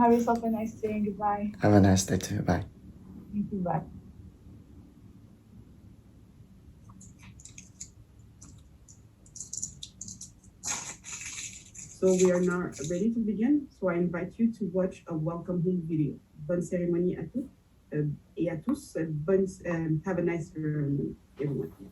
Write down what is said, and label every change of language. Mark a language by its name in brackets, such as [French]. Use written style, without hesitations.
[English] Have yourself a nice day and goodbye. Have a nice day too. Bye. Thank you. Bye. So we are now ready to begin. So I invite you to watch a welcome home video. [French] Bonne cérémonie à toutes et à tous. [English] Have a nice ceremony, everyone.